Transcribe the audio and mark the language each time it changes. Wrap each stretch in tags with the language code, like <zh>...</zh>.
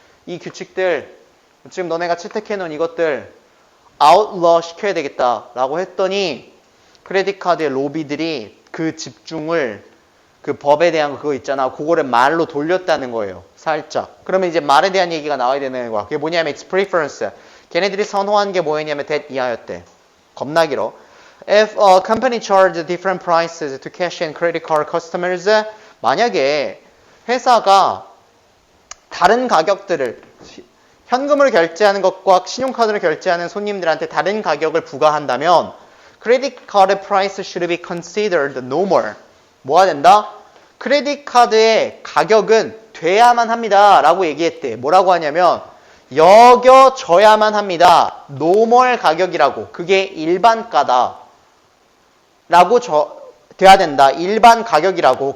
<ko>이 규칙들, 지금 너네가 채택해놓은 이것들, outlaw 시켜야 되겠다라고 했더니, 크레딧 카드의 로비들이 그 집중을, 그 법에 대한 그거 있잖아. 그거를 말로 돌렸다는 거예요. 살짝. 그러면 이제 말에 대한 얘기가 나와야 되는 거야. 그게 뭐냐면,</ko> <en>it's preference.</en> <ko>걔네들이 선호한 게 뭐였냐면 that 이하였대. 겁나 길어.</ko> <en>If a company charged different prices to cash and credit card customers,</en> <ko>만약에 회사가 다른 가격들을 현금으로 결제하는 것과 신용카드로 결제하는 손님들한테 다른 가격을 부과한다면</ko> <en>credit card price should be considered normal.</en> <ko>뭐가 된다? 크레딧 카드의 가격은 돼야만 합니다. 라고 얘기했대. 뭐라고 하냐면 여겨져야만 합니다. 노멀 가격이라고. 그게 일반가다. 라고 돼야 된다. 일반 가격이라고.</ko>